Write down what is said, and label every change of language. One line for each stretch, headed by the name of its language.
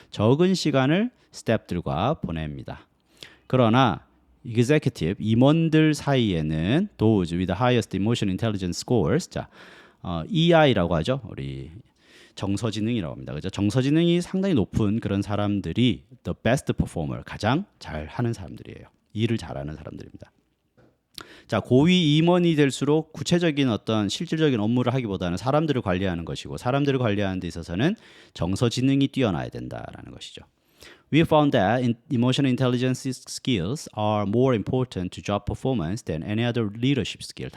Korean: 적은 시간을 스태프들과 보냅니다. 그러나
English: executive
Korean: 임원들 사이에는
English: those with the highest emotional intelligence scores,
Korean: 자 EI라고 하죠. 우리 정서지능이라고 합니다. 그죠? 정서지능이 상당히 높은 그런 사람들이
English: the best performer,
Korean: 가장 잘하는 사람들이에요. 일을 잘하는 사람들입니다. 자, 고위 임원이 될수록 구체적인 어떤 실질적인 업무를 하기보다는 사람들을 관리하는 것이고 사람들을 관리하는 데 있어서는 정서지능이 뛰어나야 된다라는 것이죠.
English: We found that emotional intelligence skills are more important to job performance than any other leadership skill.